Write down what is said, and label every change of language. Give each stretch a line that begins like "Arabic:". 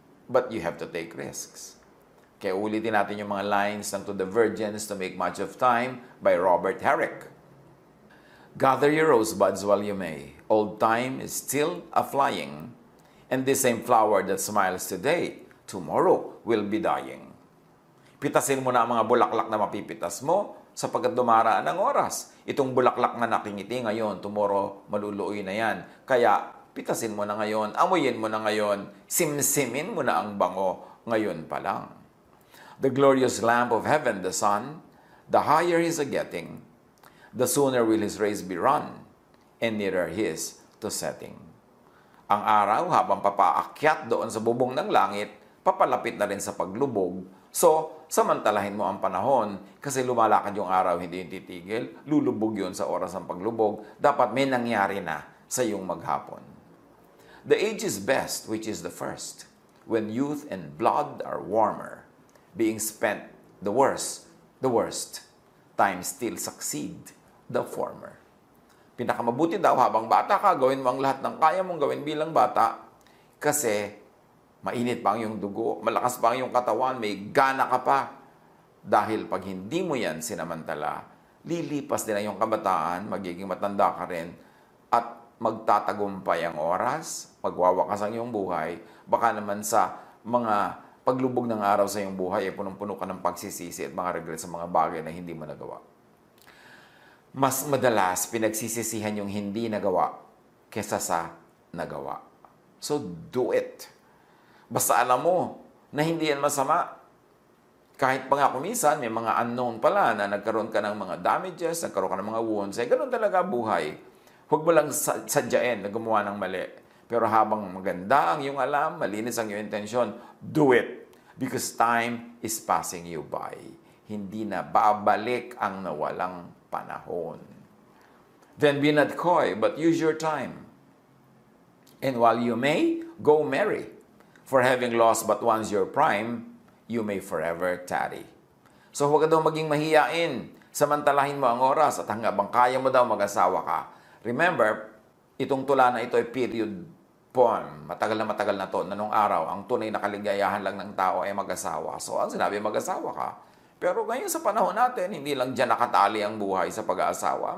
English: But you have to take risks.
Filipino: Kaya ulitin natin yung mga
English: lines ng To the Virgins to Make Much of Time by Robert Herrick. Gather your rosebuds while you may. Old time is still a-flying, and this same flower that smiles today, tomorrow will be dying.
Filipino: Pitasin mo na ang mga bulaklak na mapipitas mo sapagkat dumaraan ang oras. Itong bulaklak na nakingiti ngayon, tomorrow maluluoy na yan. Kaya pitasin mo na ngayon, amuyin mo na ngayon, simsimin mo na ang bango ngayon pa lang.
English: The glorious lamp of heaven, the sun, the higher he's a-getting, the sooner will his rays be run, and nearer his to setting.
Filipino: Ang araw, habang papaakyat doon sa bubong ng langit, papalapit na rin sa paglubog. So, samantalahin mo ang panahon kasi lumalakad yung araw, hindi yung titigil. Lulubog yun sa oras ng paglubog. Dapat may nangyari na sa iyong maghapon.
English: The age is best, which is the first, when youth and blood are warmer, being spent the worst, time still succeed the former.
Filipino: Pinakamabuti daw habang bata ka, gawin mo ang lahat ng kaya mong gawin bilang bata kasi mainit pa ang iyong dugo, malakas pa ang iyong katawan, may gana ka pa. Dahil pag hindi mo yan sinamantala, lilipas din ang iyong kabataan, magiging matanda ka rin, at magtatagumpay ang oras, magwawakas ang iyong buhay, baka naman sa mga paglubog ng araw sa iyong buhay, punong-puno ka ng pagsisisi at mga regret sa mga bagay na hindi mo nagawa. Mas madalas pinagsisisihan yung hindi nagawa kesa sa nagawa.
English: So do it.
Filipino: Basta alam mo na hindi yan masama. Kahit pa nga kumisan, may mga unknown pala na nagkaroon ka ng mga damages, nagkaroon ka ng mga wounds. Ganun talaga buhay. Huwag mo lang sadyain na gumawa ng mali. Pero habang maganda ang iyong alam, malinis ang iyong intensyon,
English: do it. Because time is passing you by.
Filipino: Hindi na babalik ang nawalang panahon.
English: Then be not coy, but use your time. And while you may, go merry. For having lost but once your prime, you may forever tarry.
Filipino: So huwag ka daw maging mahiyain. Samantalahin mo ang oras at hanggang kaya mo daw mag-asawa ka. Remember, itong tula na ito ay period poem. Matagal na to na nung araw, ang tunay na kaligayahan lang ng tao ay mag-asawa. So ang sinabi, mag-asawa ka. Pero ngayon sa panahon natin, hindi lang dyan nakatali ang buhay sa pag-aasawa.